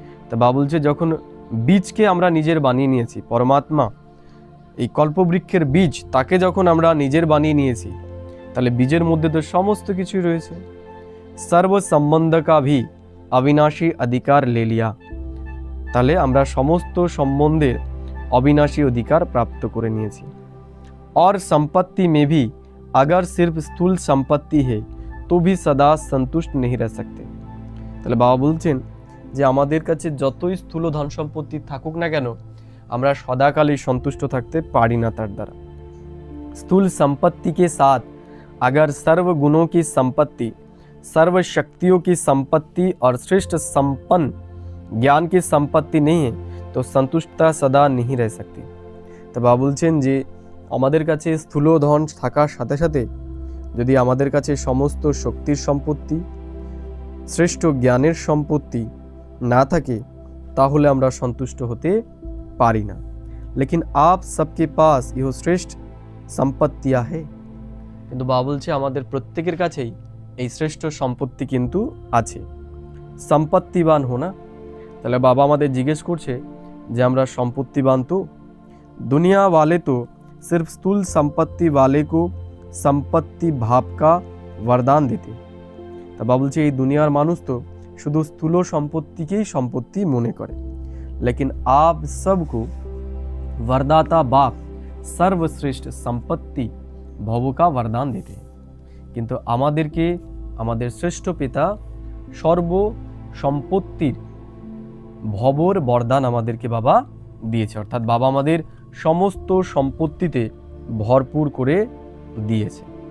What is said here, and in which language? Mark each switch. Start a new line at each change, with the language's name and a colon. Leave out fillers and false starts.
Bangla: তা বাবা বলছে যখন বীজকে আমরা নিজের বানিয়ে নিয়েছি, পরমাত্মা এই কল্পবৃক্ষের বীজ, তাকে যখন আমরা নিজের বানিয়ে নিয়েছি, তাহলে বীজের মধ্যে তো সমস্ত কিছুই রয়েছে।
Hindi: सर्व संबंध का भी अविनाशी अधिकार ले लिया,
Bangla: তাহলে আমরা সমস্ত সম্বন্ধের অবিনাশী অধিকার প্রাপ্ত করে নিয়েছি।
Hindi: और संपत्ति में भी अगर सिर्फ स्थूल संपत्ति है तो भी सदा संतुष्ट नहीं रह सकते।
Bangla: তাহলে বাবা বলছেন যে আমাদের কাছে যতই স্থূল ধন সম্পত্তি থাকুক না কেন, আমরা সদাকালই সন্তুষ্ট থাকতে পারি না তার দ্বারা।
Hindi: स्थूल संपत्ति के साथ अगर सर्व गुणों की संपत्ति, सर्व शक्तियों की संपत्ति और श्रेष्ठ संपन्न ज्ञान की संपत्ति नहीं है तो संतुष्टता सदा नहीं रह सकती। तो बाबा
Bangla: বলছেন যে আমাদের কাছে স্থূল ধন থাকার সাথে সাথে যদি আমাদের কাছে সমস্ত শক্তির সম্পত্তি, শ্রেষ্ঠ জ্ঞানের সম্পত্তি না থাকে, তাহলে আমরা সন্তুষ্ট হতে পারি না।
Hindi: लेकिन आप सबके पास यह श्रेष्ठ संपत्तियां है,
Bangla: কিন্তু বাবা বলছে আমাদের প্রত্যেকের কাছেই এই শ্রেষ্ঠ সম্পত্তি কিন্তু আছে।
Hindi: সম্পত্তিবান হোনা,
Bangla: তাহলে বাবা আমাদের জিজ্ঞেস করছে যে আমরা সম্পত্তিবান তো?
Hindi: दुनिया वाले तो सिर्फ स्थूल संपत्ति वाले को संपत्ति भाव का वरदान देते।
Bangla: তা বাবা বলছে এই দুনিয়ার মানুষ তো শুধু স্থূল সম্পত্তিকেই সম্পত্তি মনে করে,
Hindi: लेकिन आप सबको वरदाता बाप सर्वश्रेष्ठ संपत्ति भव का वरदान देते हैं।
Bangla: কিন্তু আমাদেরকে আমাদের শ্রেষ্ঠ পিতা সর্ব সম্পত্তির ভবর বরদান আমাদেরকে বাবা দিয়েছে, অর্থাৎ বাবা আমাদের সমস্ত সম্পত্তিতে ভরপুর করে দিয়েছে।